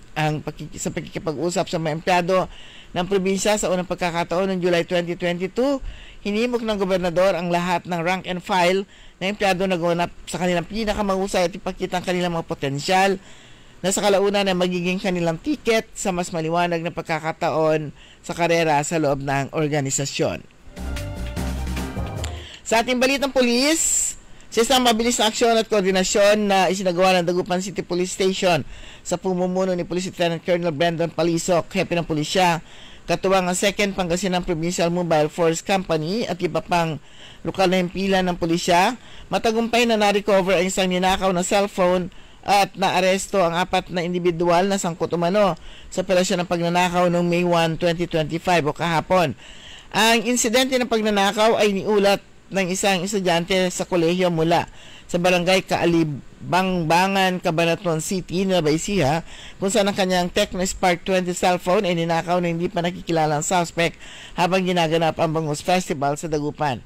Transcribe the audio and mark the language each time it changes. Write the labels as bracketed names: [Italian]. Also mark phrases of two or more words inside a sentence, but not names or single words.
[Filipino] Sa pakikipag-usap sa mga empleyado ng probinsya sa unang pagkakataon noong July 2022, hinimok ng gobernador ang lahat ng [English] rank and file [Filipino] na empleyado na ganap sa kanilang pinakamahusay at ipakita ang kanilang mga potensyal na sa kalaunan na magiging kanilang ticket sa mas maliwanag na pagkakataon sa karera sa loob ng organisasyon. Sa ating balitang pulis, sa isang mabilis na aksyon at koordinasyon na isinagawa ng Dagupan City Police Station sa pumumuno ni Police Lieutenant Colonel Brandon Palisok, hepe ng pulisya, katuwang ang 2nd Pangasinan Provincial Mobile Force Company at iba pang lokal na himpilan ng pulisya, matagumpay na na-recover ang isang ninakaw na cellphone at naaresto ang 4 na individual na sangkot umano sa operasyon ng pagnanakaw noong May 1, 2025 o kahapon. Ang insidente ng pagnanakaw ay niulat ng isang estudyante sa kolehiyo mula sa barangay Kaalibangbangan, Cabanatuan City, Nueva Ecija, kung saan ang kanyang Tecno Spark 20 cellphone ay ninakaw na hindi pa nakikilalang suspect habang ginaganap ang Bangus Festival sa Dagupan.